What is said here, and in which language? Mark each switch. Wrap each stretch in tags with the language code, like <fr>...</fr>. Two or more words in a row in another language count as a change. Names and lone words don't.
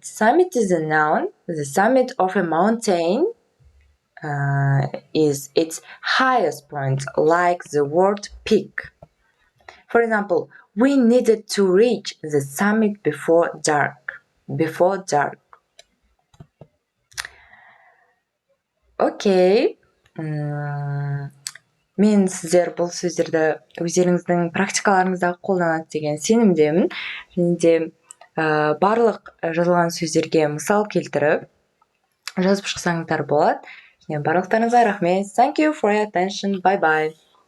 <en>Summit is a noun. The summit of a mountain is its highest point, like the word peak. For example, we needed to reach the summit before dark. Before dark.</en> <kk>Окей. Мен сіздер бұл сөздерді өздеріңіздің практикаларыңызда қолданады деген сенімдемін. Және де барлық жазылған сөздерге мысал келтіріп жазып шықсаңыздар болады. Және барлықтарыңызға рахмет.</kk> <en>Thank you for your attention. Bye bye.</en>